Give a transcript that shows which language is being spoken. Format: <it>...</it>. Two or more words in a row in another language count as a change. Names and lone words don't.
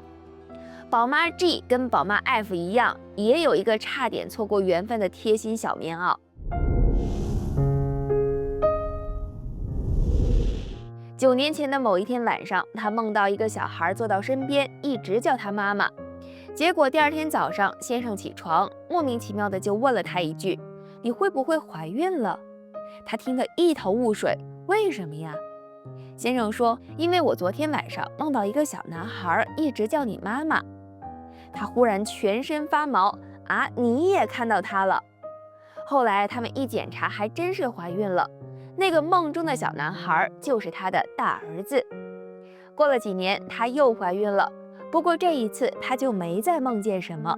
<zh>寶媽 G 跟寶媽 F 一樣，也有一個差點錯過緣分的貼心小棉襖。9年前的某一天晚上，她夢到一個小孩坐到身邊，一直叫她媽媽。結果第2天早上，先生起床，莫名其妙的就問了她一句：“你會不會懷孕了？” 她聽得一頭霧水，為什麼呀？先生說：“因為我昨天晚上夢到一個小男孩，一直叫你媽媽。” 她忽然全身發毛，你也看到他了？後來他們一檢查，還真是懷孕了。那個夢中的小男孩就是她的大兒子。過了幾年，她又懷孕了，不過這一次她就沒再夢見什麼。</zh>